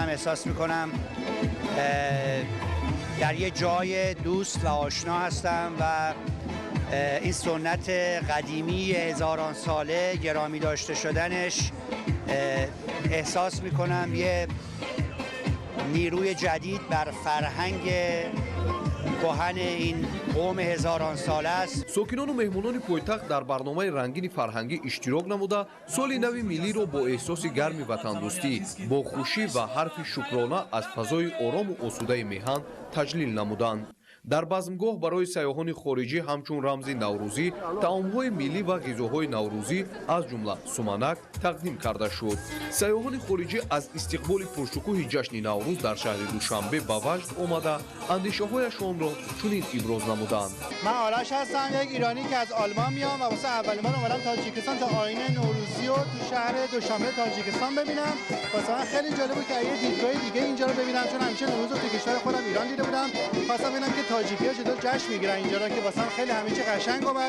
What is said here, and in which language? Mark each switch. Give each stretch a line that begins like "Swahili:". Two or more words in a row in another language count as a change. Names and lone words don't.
Persian: احساس می‌کنم در یه جای دوست و آشنا هستم و این سنت قدیمی هزاران ساله گرامی داشته شدنش احساس می‌کنم یه نیروی جدید بر فرهنگ کهن این قوم هزاران ساله است.
Tajik: сокинону меҳмонони пойтахт дар барномаи рангини фарҳангӣ иштирок намуда соли нави миллиро бо эҳсоси гарми ватандӯстӣ, бо хушӣ ва ҳарфи шукрона аз фазои орому осудаи меҳан таҷлил намуданд. дар базмгоҳ барои сайёҳони хориҷӣ ҳамчун рамзи наврӯзӣ таомҳои миллӣ ва ғизоҳои наврӯзӣ аз ҷумла суманак тақдим карда шуд. Сайёҳони хориҷӣ аз истиқболи пуршукӯҳи ҷашни Наврӯз дар шаҳри Душанбе ба ваҷд омада андешаҳояшонро чунин иброз намуданд.
Persian: من آرش هستم، یک ایرانی که از آلمان میام و واسه اولین بار اومدم تاجیکستان تا آیین نوروزی رو تو شهر دوشنبه تاجیکستان ببینم. واسه من خیلی جالب بود که یه دیدگاه دیگه اینجا رو ببینم، چون همیشه نوروز رو تو کشور خودم ایران دیده بودم. خواستم ببینم که تاجیکی‌ها چطور جشن میگیرن اینجا رو، که واسه من خیلی همه چی قشنگ اومد.